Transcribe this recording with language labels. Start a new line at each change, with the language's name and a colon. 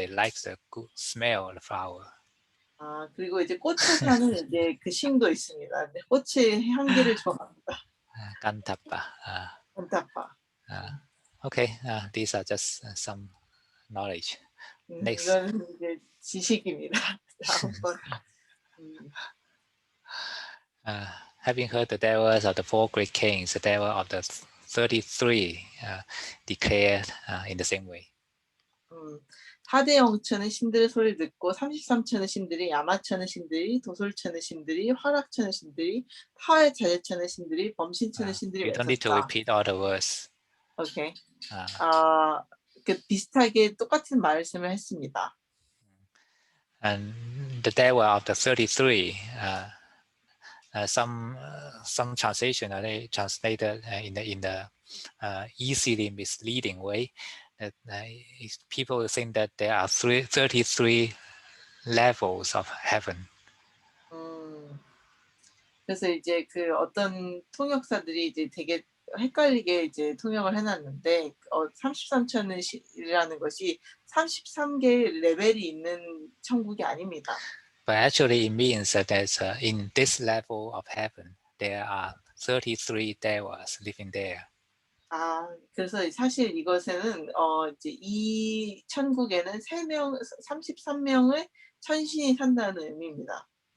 English: They like the good smell of the flower.
Korean: 그리고 이제 꽃에 사는 이제 그 신도 있습니다. 꽃의 향기를 좋아합니다.
English: Gandhapa.
Korean: 간타파.
English: Okay, these are just some knowledge. Next.
Korean: 이건 이제 지식입니다. 다음번.
English: Having heard the devas of the 4 great kings, the deva of the 33 declared in the same way.
Korean: 4대 영천의 신들의 소리를 듣고 33천의 신들이, 야마천의 신들이, 도솔천의 신들이, 화락천의 신들이, 타의 자재천의 신들이, 범신천의 신들이
English: You don't need to
Korean: 외쳤다.
English: repeat all the words. 오케이.
Korean: 그 비슷하게 똑같은 말씀을 했습니다.
English: And the deva of the 33, some translation they translated in the easily misleading way. That people think that there are 33 levels of heaven.
Korean: 그래서 이제 그 어떤 통역사들이 이제 되게 헷갈리게 이제 통역을 해놨는데 33천이라는 것이 33개의 레벨이 있는 천국이 아닙니다.
English: But actually, it means that there's in this level of heaven there are 33 devas living there.
Korean: 그래서 사실 이것에는 이제 이 천국에는 33명의 천신이 산다는 의미입니다.